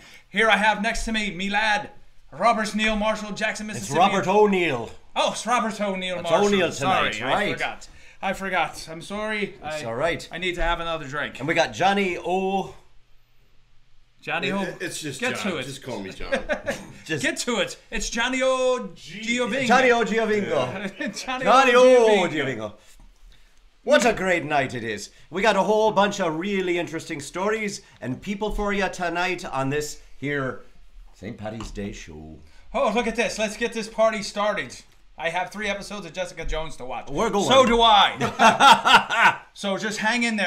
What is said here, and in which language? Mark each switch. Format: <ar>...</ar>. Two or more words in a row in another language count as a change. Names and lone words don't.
<en>Here I have next to me lad, Robert Neil Marshall, Jackson, Mississippi. It's Robert O'Neill. Oh, it's Robert O'Neill It's Marshall. O'Neill tonight, Sorry, right. I forgot. I'm sorry. It's all right. I need to have another drink. And we got Johnny O. Johnny O. It's just Get John. to it. Just call me John. Get to it. It's Johnny O. Giovingo. Johnny O. Giovingo. Johnny Johnny O. O. Giovingo. What a great night it is. We got a whole bunch of really interesting stories and people for you tonight on this here St. Paddy's Day show. Oh, look at this. Let's get this party started. I have 3 episodes of Jessica Jones to watch. We're going. So do I. So just hang in there.</en>